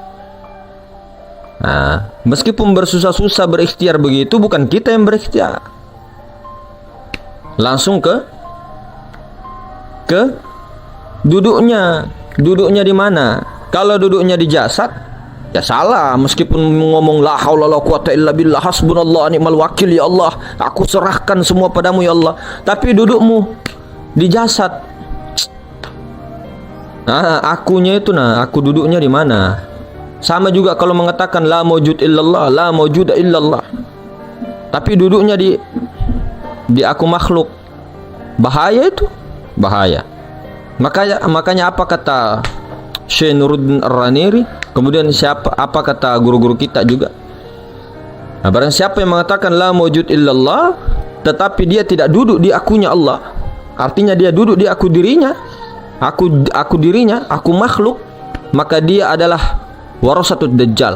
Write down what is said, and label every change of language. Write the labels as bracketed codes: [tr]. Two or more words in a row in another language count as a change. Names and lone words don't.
[id] Nah, meskipun bersusah-susah berikhtiar begitu, bukan kita yang berikhtiar. Langsung ke duduknya di mana? Kalau duduknya di jasad, ya salah. Meskipun ngomong [ar] لا حول ولا قوة إلا بالله حسبنا الله نعم الوكيل يا الله, [id] aku serahkan semua padamu [ar] يا الله. [id] Tapi dudukmu di jasad. Akunya itu aku duduknya di mana? Sama juga kalau mengatakan [ar] لا موجود إلا الله، لا موجود إلا الله. [id] Tapi duduknya di aku makhluk. Bahaya itu, bahaya. Makanya apa kata Syekh Nuruddin Ar-Raniri, kemudian apa kata guru-guru kita juga. Nah, barang siapa yang mengatakan [ar] لا موجود إلا الله [id] tetapi dia tidak duduk di akunya Allah, artinya dia duduk di aku dirinya, aku dirinya, aku makhluk, maka dia adalah [ar] ورثة الدجال.